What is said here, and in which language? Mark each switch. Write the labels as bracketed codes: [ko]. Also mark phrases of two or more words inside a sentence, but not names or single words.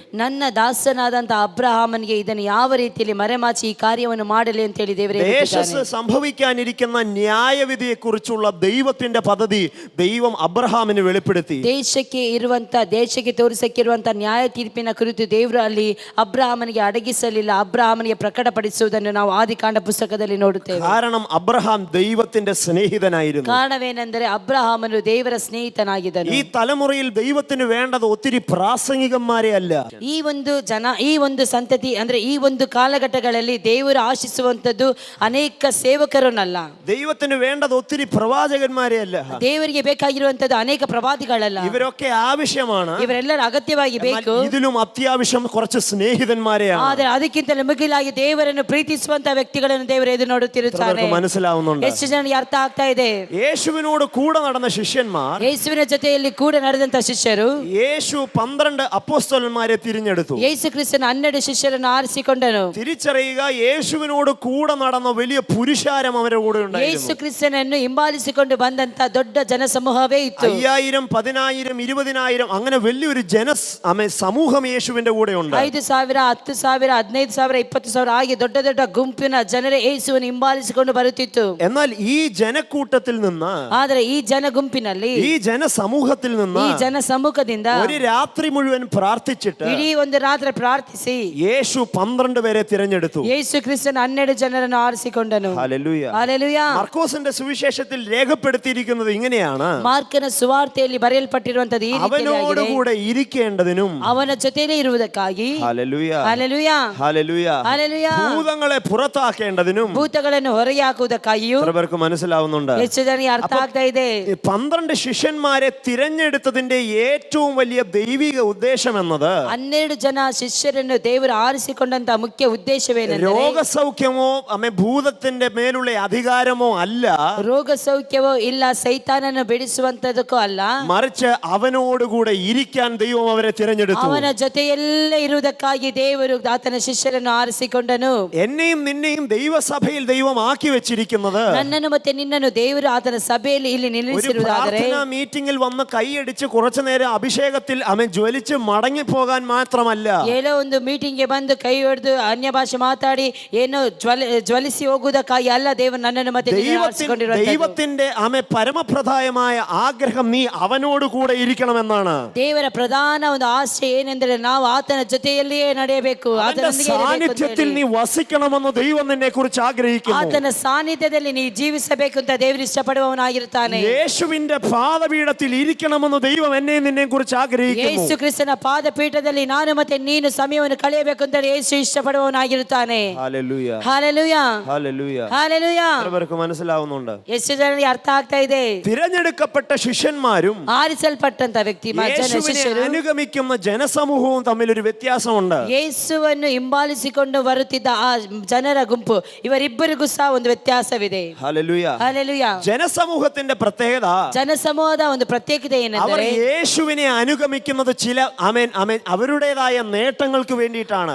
[kn] ನನ್ನ ದಾಸನಾದಂತ ಅಬ್ರಹಾಮನಿಗೆ ಇದನ್ನು ಯಾವ ರೀತಿಯಲ್ಲಿ ಮರೆಮಾಚಿ ಈ ಕಾರ್ಯವನ್ನು ಮಾಡಲಿ ಅಂತ ಹೇಳಿ ದೇವರೇ [ml] ദേശത്ത് സംഭവിക്കാനിരിക്കുന്ന ന്യായവിധിയെ കുറിച്ചുള്ള ദൈവത്തിന്റെ പദ്ധതി ദൈവം അബ്രഹാമിന് വെളിപ്പെടുത്തി. [kn] ದೇಶಕ್ಕೆ ತೋರಿಸಕ್ಕಿರುವಂತ ನ್ಯಾಯ ತೀರ್ಪಿನ ಕುರಿತು ದೇವರು ಅಲ್ಲಿ ಅಬ್ರಹಾಮನಿಗೆ ಅಡಗಿಸಲಿಲ್ಲ, ಅಬ್ರಹಾಮನಿಗೆ ಪ್ರಕಟಪಡಿಸುವುದನ್ನು ನಾವು ಆದಿಕಾಂಡ ಪುಸ್ತಕದಲ್ಲಿ ನೋಡುತ್ತೇವೆ. [ml] കാരണം അബ്രഹാം ദൈവത്തിന്റെ സ്നേഹിതനായിരുന്നു. [kn] ಕಾರಣವೇನೆಂದರೆ ಅಬ್ರಹಾಮನು ದೇವರ ಸ್ನೇಹಿತನಾಗಿದ್ದನು. [ml] ഈ തലമുറയിൽ ദൈവത്തിന് വേണ്ടത് ഒത്തിരി പ്രാസംഗികന്മാരെ അല്ല. [kn] ಈ ಒಂದು ಸಂತತಿ ಅಂದ್ರೆ ಈ ಒಂದು ಕಾಲಘಟ್ಟಗಳಲ್ಲಿ ದೇವರು ಆಶಿಸುವಂತದ್ದು ಅನೇಕ ಸೇವಕರನ್ನಲ್ಲ. [ml] ദൈവത്തിന് വേണ്ടത് ഒത്തിരി പ്രവാചകന്മാരെ അല്ല. [kn] ದೇವರಿಗೆ ಬೇಕಾಗಿರುವಂತದ್ದು ಅನೇಕ ಪ್ರವಾದಿಗಳಲ್ಲ. [ml] ഇവരൊക്കെ ആവശ്യമാണ്. [kn] ಇವರೆಲ್ಲರೂ ಅಗತ್ಯವಾಗಿ ಬೇಕು. [ml] ഇതിലും അത്യാവശ്യം കുറച്ച് സ്നേഹിതന്മാരെയാണ്. [kn] ಆದರೆ ಅದಕ್ಕಿಂತಲೂ ಮಿಗಿಲಾಗಿ ದೇವರನ್ನು ಪ್ರೀತಿಸುವಂತ ವ್ಯಕ್ತಿಗಳನ್ನು ದೇವರು ಎದುರು ನೋಡುತ್ತಿರುತ್ತಾರೆ. [ml] മനസ്സിലാവുന്നുണ്ട്? [kn] ಎಷ್ಟು ಜನರಿಗೆ ಅರ್ಥ ಆಗ್ತಾ ಇದೆ? [ml] യേശുവിനോട് കൂടെ നടന്ന ശിഷ്യന്മാർ, [kn] ಯೇಸುವಿನ ಜೊತೆಯಲ್ಲಿ ಕೂಡ ನಡೆದಂತ ಶಿಷ್ಯರು, [ml] യേശു 12 അപ്പോസ്തലന്മാരെ തിരഞ്ഞെടുത്തു. [kn] ಯೇಸು ಕ್ರಿಸ್ತನ 12 ಶಿಷ್ಯರನ್ನು ಆರಿಸಿಕೊಂಡನು. [ml] തിരിച്ചറിയുക, യേശുവിനോട് കൂടെ നടന്ന വലിയ പുരുഷാരം അവരുടെ കൂടെ ഉണ്ടായിരുന്നു. [kn] ಯೇಸು ಕ್ರಿಸ್ತನನ್ನು ಹಿಂಬಾಲಿಸಿಕೊಂಡು ಬಂದಂತ ದೊಡ್ಡ ಜನಸಮೂಹವೇ ಇತ್ತು. [ml] 5000, 10000, 20000 അങ്ങനെ വലിയൊരു സമൂഹം യേശുവിന്റെ കൂടെ ഉണ്ട്. [kn] 5000, 10000, 15000, 20000 ಹಾಗೆ ದೊಡ್ಡ ದೊಡ್ಡ ಗುಂಪಿನ ಜನರೇ ಯೇಸುವನ್ನು ಹಿಂಬಾಲಿಸಿಕೊಂಡು ಬರುತ್ತಿತ್ತು. [ml] എന്നാൽ ഈ ജനക്കൂട്ടത്തിൽ നിന്ന്, [kn] ಆದರೆ ಈ ಜನ ಗುಂಪಿನಲ್ಲಿ, [ml] ഈ ജനസമൂഹത്തിൽ നിന്ന്, [kn] ಈ ಜನ ಸಮ್ಮುಖದಿಂದ [ml] ഒരു രാത്രി മുഴുവൻ പ്രാർത്ഥിച്ചിട്ട് [kn] ಇಡೀ ಒಂದು ರಾತ್ರಿ ಪ್ರಾರ್ಥಿಸಿ [ml] യേശു 12 പേരെ തിരഞ്ഞെടുത്തു. [kn] ಯೇಸು ಕ್ರಿಸ್ತನ 12 ಜನರನ್ನು ಆರಿಸಿಕೊಂಡನು. [ml] ഹല്ലേലൂയ. ഹല്ലേലൂയ. മർക്കോസിന്റെ സുവിശേഷത്തിൽ രേഖപ്പെടുത്തിയിരിക്കുന്നത് ഇങ്ങനെയാണ്: [kn] ಮಾರ್ಕನ ಸುವಾರ್ತೆಯಲ್ಲಿ ಬರೆಯಲ್ಪಟ್ಟಿರುವಂತದ್ದು ಈ [ml] അവനോട് കൂടെ ഇരിക്കേണ്ടതിനും [kn] ಅವನ ಜೊತೆಯಲ್ಲಿ ಇರುವುದಕ್ಕಾಗಿ, [ml] ഹല്ലേലൂയ, ഹല്ലേലൂയ, ഹല്ലേലൂയ, ഹല്ലേലൂയ, ഭൂതങ്ങളെ പുറത്താക്കേണ്ടതിനും, [kn] ಭೂತಗಳನ್ನು ಹೊರಗೆ ಹಾಕುವುದಕ್ಕಾಗಿಯೂ. [ml] പേർക്ക് മനസ്സിലാവുന്നുണ്ട്? [kn] ಎಷ್ಟು ಜನರಿಗೆ ಅರ್ಥ ಆಗ್ತಾ ಇದೆ? [ml] 12 ಶಿಷ್ಯന്മാരെ തിരഞ്ഞെടുത്തതിന്റെ ഏറ്റവും വലിയ ദൈവിക ഉദ്ദേശം എന്നത് [kn] 12 ಜನ ಶಿಷ್ಯರನ್ನು ದೇವರು ಆರಿಸಿಕೊಂಡಂತ ಮುಖ್ಯ ಉದ್ದೇಶವೇನೆಂದರೆ [ml] രോഗസൗഖ്യമോ ഭൂതത്തിന്റെ മേലുള്ള അധികാരമോ അല്ല, [kn] ರೋಗ ಸೌಖ್ಯವೋ ಇಲ್ಲ ಸೈತಾನನ್ನು ಬಿಡಿಸುವಂತದಕ್ಕೂ ಅಲ್ಲ, [ml] മറിച്ച് അവനോടുകൂടെ ഇരിക്കാൻ ദൈവം അവരെ തിരഞ്ഞെടുത്തു. [kn] ಅವನ ಜೊತೆಯಲ್ಲೇ ಇರುವುದಕ್ಕಾಗಿ ದೇವರು ಆತನ ಶಿಷ್ಯರನ್ನು ಆರಿಸಿಕೊಂಡನು. [ml] എന്നെയും നിന്നെയും ദൈവസഭയിൽ ദൈവം ആക്കി വെച്ചിരിക്കുന്നത്, [kn] ನನ್ನನ್ನು ಮತ್ತೆ ನಿನ್ನನ್ನು ದೇವರು ಆತನ ಸಭೆಯಲ್ಲಿ ಇಲ್ಲಿ ನಿಲ್ಲಿಸಿರುವುದಾದರೆ, [ml] മീറ്റിംഗിൽ വന്ന് കൈയടിച്ച് കുറച്ചു നേരം അഭിഷേകത്തിൽ ജ്വലിച്ച് മടങ്ങി പോകാൻ മാത്രമല്ല, [kn] ಏನೋ ಒಂದು ಮೀಟಿಂಗ್ಗೆ ಬಂದು ಕೈ ಹೊಡೆದು ಅನ್ಯ ಭಾಷೆ ಮಾತಾಡಿ ಏನೋ ಜ್ವಲಿಸಿ ಹೋಗುವುದಕ್ಕಾಗಿ ಅಲ್ಲ ದೇವರು ನನ್ನನ್ನು ಮತ್ತೆ [ml] ദൈവത്തിന്റെ പരമപ്രധാനമായ ആഗ്രഹം നീ അവനോട് കൂടെ ഇരിക്കണമെന്നാണ്. [kn] ದೇವರ ಪ್ರಧಾನ ಒಂದು ಆಸೆ ಏನೆಂದರೆ ನಾವು ಆತನ ಜೊತೆಯಲ್ಲಿಯೇ ನಡೆಯಬೇಕು, [ml] സാന്നിധ്യത്തിൽ നീ വസിക്കണമെന്ന് ദൈവം നിന്നെ കുറിച്ച് ആഗ്രഹിക്കുന്നു. [kn] ಆತನ ಸಾನ್ನಿಧ್ಯದಲ್ಲಿ ನೀ ಜೀವಿಸಬೇಕು ಅಂತ ದೇವರು ಇಷ್ಟಪಡುವವನಾಗಿರುತ್ತಾನೆ. [ml] യേശുവിന്റെ പാദപീഠത്തിൽ ഇരിക്കണമെന്ന് ദൈവം എന്നെ നിന്നെ കുറിച്ച് ആഗ്രഹിക്കുന്നു. ಯೇಸು ಕ್ರಿಸ್ತನ ಪಾದಪೀಠದಲ್ಲಿ ನಾನು ಮತ್ತೆ ನೀನು ಸಮಯವನ್ನು ಕಳೆಯಬೇಕು ಅಂತ ಯೇಸು ಇಷ್ಟಪಡುವವನಾಗಿರುತ್ತಾನೆ. ഹല്ലേലൂയ, ഹല്ലേലൂയ, ഹല്ലേലൂയ, ഹല്ലേലൂയ. മനസ്സിലാവുന്നുണ്ട്? [kn] ಎಷ್ಟು ಜನರಿಗೆ ಅರ್ಥ ಆಗ್ತಾ ಇದೆ? [ml] തിരഞ്ഞെടുക്കപ്പെട്ട തിരഞ്ഞെടുക്കപ്പെട്ട ശിഷ്യന്മാരും [kn] ಆರಿಸಲ್ಪಟ್ಟಂತ ವ್ಯಕ್ತಿ [ml] യേശുവിനെ [kn] ಶಿಷ್ಯರು [ml] അനുഗമിക്കുന്ന ജനസമൂഹവും തമ്മിൽ ഒരു വ്യത്യാസമുണ്ട്. [kn] ಯೇಸುವನ್ನು ಹಿಂಬಾಲಿಸಿಕೊಂಡು ಬರುತ್ತಿದ್ದ ಆ ಜನರ ಗುಂಪು ಇವರಿಬ್ಬರಿಗೂ ಸಹ ಒಂದು ವ್ಯತ್ಯಾಸವಿದೆ. [ml] ഹല്ലേലൂയ. [kn] ಹಲ್ಲೆಲೂಯಾ. [ml] ജനസമൂഹത്തിന്റെ പ്രത്യേകത, [kn] ಜನಸಮೂಹದ ಒಂದು ಪ್ರತ್ಯೇಕತೆ [ml] അവർ [kn] ಏನೆಂದರೆ [ml] യേശുവിനെ അനുഗമിക്കുന്നത് ചില അവരുടേതായ നേട്ടങ്ങൾക്ക് വേണ്ടിയിട്ടാണ്.